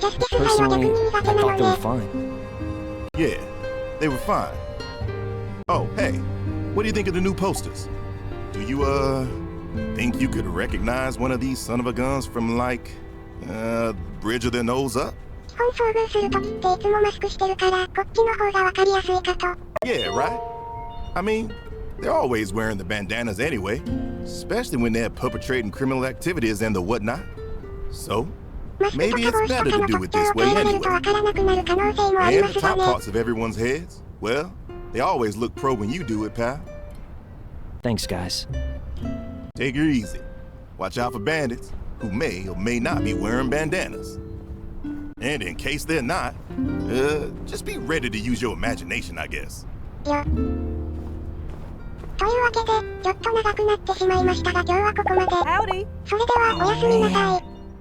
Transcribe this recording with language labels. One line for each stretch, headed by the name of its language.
English: Personally, I thought they were fine. Yeah, they were fine. Oh, hey, what do you think of the new posters? Do you, think you could recognize one of these son of a guns from, like, Bridge of their Nose Up?
Japanese: 基本遭遇するときっていつもマスクしてるから、こっちの方がわかりやすいかと。
English: Yeah, right? I mean, they're always wearing the bandanas anyway, especially when they're perpetrating criminal activities and the whatnot. So, maybe it's better to do it this way anyway. And the top parts of everyone's heads, well, they always look pro when you do it, pal. Thanks, guys. Take it easy. Watch out for bandits who may or may not be wearing bandanas. And in case they're not, just be ready to use your imagination, I guess.
Japanese: というわけで、ちょっと長くなってしまいましたが今日はここまで。それではおやすみなさい。